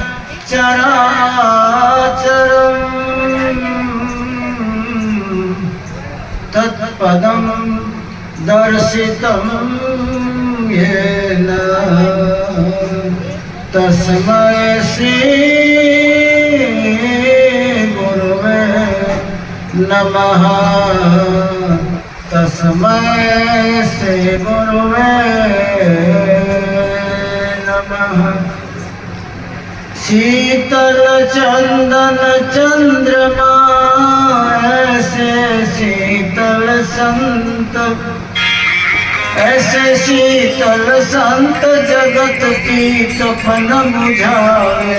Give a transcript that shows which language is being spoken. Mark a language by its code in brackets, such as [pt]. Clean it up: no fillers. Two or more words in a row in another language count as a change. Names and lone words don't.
[sa] चराचरं तत्पदं दर्शितं येन तस्मै श्री गुरुवे नमः। तस्मै श्री गुरुवे नमः। [hi] शीतल चंदन चंद्रमा ऐसे शीतल संत, ऐसे शीतल संत जगत की तपन बुझावे।